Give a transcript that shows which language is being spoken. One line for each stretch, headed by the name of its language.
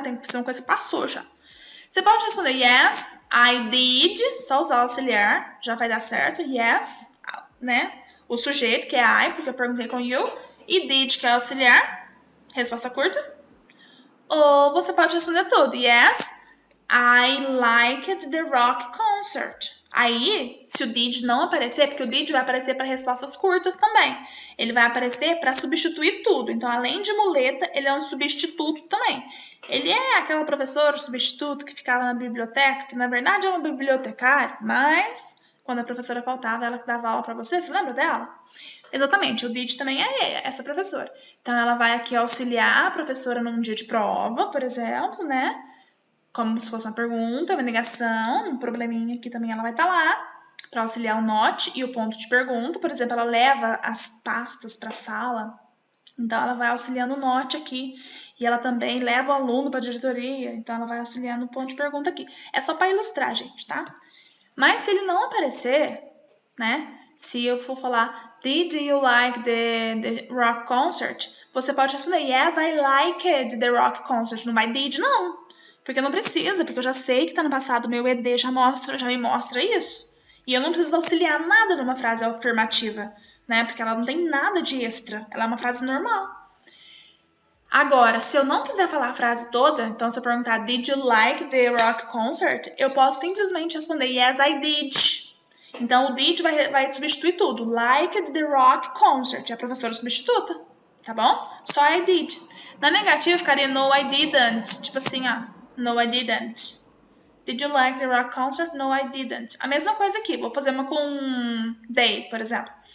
Portuguese: Tem que ser uma coisa que passou já. Você pode responder
English: yes, I did,
Portuguese: só usar o auxiliar, já vai dar certo. Yes, né? O sujeito, que é I, porque eu perguntei com you. E did, que é auxiliar. Resposta curta. Ou você pode responder tudo.
English: Yes, I liked the rock concert.
Portuguese: Aí, se o did não aparecer, porque o did vai aparecer para respostas curtas também. Ele vai aparecer para substituir tudo. Então, além de muleta, ele é um substituto também. Ele é aquela professora substituto que ficava na biblioteca, que na verdade é uma bibliotecária, mas quando a professora faltava, ela que dava aula para você. Você lembra dela? Exatamente, o did também é essa professora. Então, ela vai aqui auxiliar a professora num dia de prova, por exemplo, né? Como se fosse uma pergunta, uma negação, um probleminha aqui também ela vai estar lá para auxiliar o not e o ponto de pergunta. Por exemplo, ela leva as pastas para a sala, então ela vai auxiliando o not aqui. E ela também leva o aluno para a diretoria, então ela vai auxiliando o ponto de pergunta aqui. É só para ilustrar, gente, tá? Mas se ele não aparecer, né? Se eu for falar,
English: Did you like the rock concert?
Portuguese: Você pode responder,
English: Yes, I liked the rock concert.
Portuguese: Não vai did, não. Porque não precisa, porque eu já sei que tá no passado, meu ED já me mostra isso. E eu não preciso auxiliar nada numa frase afirmativa, né? Porque ela não tem nada de extra, ela é uma frase normal. Agora, se eu não quiser falar a frase toda, então se eu perguntar
English: Did you like the rock concert?
Portuguese: Eu posso simplesmente responder
English: Yes, I did.
Portuguese: Então, o did vai substituir tudo.
English: Liked the rock concert.
Portuguese: É a professora substituta, tá bom? Só I did. Na negativa, ficaria
English: No, I didn't.
Portuguese: Tipo assim, ó. No, I didn't.
English: Did you like the rock concert? No, I didn't.
Portuguese: A mesma coisa aqui. Vou fazer uma com they, por exemplo.